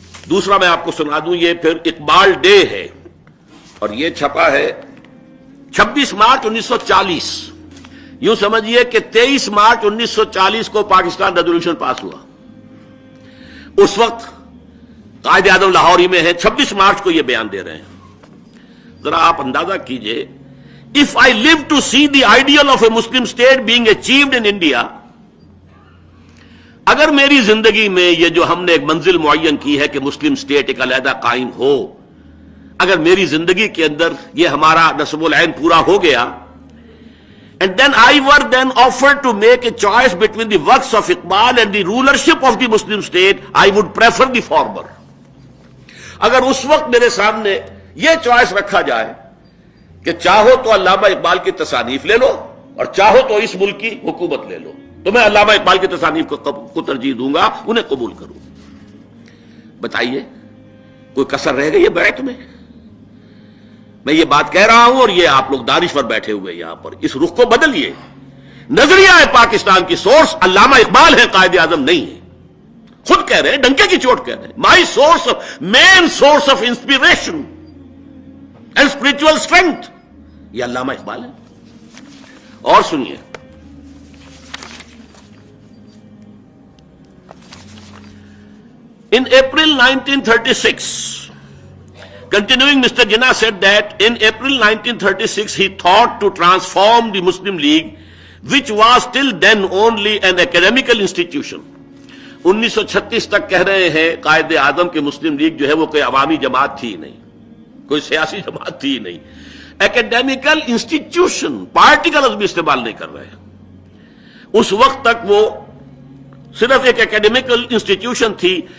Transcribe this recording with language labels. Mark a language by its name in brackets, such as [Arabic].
[Urdu] دوسرا میں آپ کو سنا دوں، یہ پھر اقبال ڈے ہے اور یہ چھپا ہے 26 مارچ 1940. یوں سمجھیے کہ 23 مارچ 1940 کو پاکستان ریزولوشن پاس ہوا. اس وقت قائد اعظم لاہور ہی میں ہیں، 26 مارچ کو یہ بیان دے رہے ہیں. [English] ذرا آپ اندازہ کیجئے، if I live to see the ideal of a Muslim state being achieved in India، [Urdu] اگر میری زندگی میں یہ جو ہم نے ایک منزل معین کی ہے کہ مسلم اسٹیٹ ایک علیحدہ قائم ہو، اگر میری زندگی کے اندر یہ ہمارا نصب العین پورا ہو گیا، [English] and then I were then offered to make a choice between the works of Iqbal and the rulership of the Muslim state, I would prefer the former. [Urdu] اگر اس وقت میرے سامنے یہ چوائس رکھا جائے کہ چاہو تو علامہ اقبال کی تصانیف لے لو اور چاہو تو اس ملک کی حکومت لے لو، تو میں علامہ اقبال کی تصانیف کو ترجیح دوں گا، انہیں قبول کروں. بتائیے کوئی کسر رہ گئی ہے بیعت میں؟ میں یہ بات کہہ رہا ہوں اور یہ آپ لوگ دانشور بیٹھے ہوئے یہاں پر، اس رخ کو بدلیے. نظریہ پاکستان کی سورس علامہ اقبال ہے، قائد اعظم نہیں ہے. خود کہہ رہے ہیں، ڈنکے کی چوٹ کہہ رہے ہیں، [English] my source main source of inspiration and spiritual strength [Urdu] یہ علامہ اقبال ہے. اور سنیے، [English] in April 1936, continuing, Mr. Jinnah said that in April 1936 he thought to transform the Muslim League, which was till then only an academical institution. [Urdu] 1936 تک کہہ رہے ہیں قائد اعظم کے مسلم league جو ہے وہ کوئی عوامی جماعت تھی نہیں، کوئی سیاسی جماعت تھی نہیں، اکیڈیمیکل انسٹیٹیوشن، پارٹی کا لفظ بھی استعمال نہیں کر رہے ہیں. اس وقت تک وہ صرف ایک اکیڈیمیکل انسٹیٹیوشن تھی.